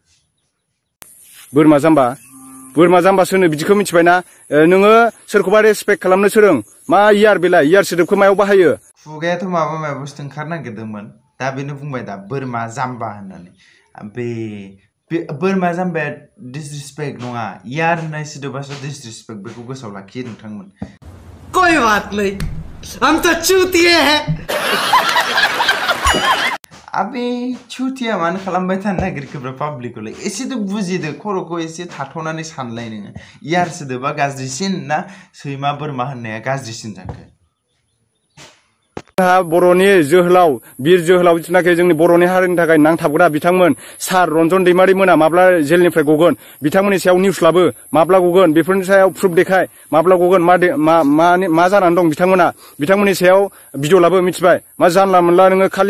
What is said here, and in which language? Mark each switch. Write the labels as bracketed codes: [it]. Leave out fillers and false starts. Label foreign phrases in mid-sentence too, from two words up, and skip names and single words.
[brx] बोरमा जाम्बासो होनो बिदिखौ मिथिबायना नोङो सोरखौबा रेसपेक्ट खालामनो सोलों मा यार बेलाय यार सोदोबखौ मायाव बाहायो खुगायाथ' माबा बुस्थु ओंखार नागिरदोंमोन दा बेनो बुंबाय दा बोरमा जाम्बा होननानै बे बोरमा जाम्बाया डिसरिसपेक्ट नङा यार होननाय सोदोबासो डिसरिसपेक्ट बेखौ गोसोआव लाखियो नोंथांमोन [hi] कोई बात नहीं हम तो चूतिए हैं आबे चुतिया [brx] मानो खालामबाय थानो नागिरखोब्रा पाब्लिकखौलाय एसेथ' बुजिदो खर'खौ एसे थाथ'नानै सानलाय नोङो यार सोदोबा गाज्रिसिन ना सैमा बोरमा होननाया गाज्रिसिन जाखो बर'नि जोहोलाव बिर जोहोलाव जिथुनाखि जोंनि बर'नि हारिनि थाखाय नांथाबग्रा बिथांमोन सार रन्जन दैमारि मोना माब्ला जेलनिफ्राय गगोन बिथांमोननि सायाव निउस लाबो माब्ला गगोन बेफोरनि सायाव प्रुफ देखाय माब्ला गगोन मा जानानै दं बिथांमोननि सायाव भिडिअ लाबो मिथिबाय मा जानला मोनला नोङो खालि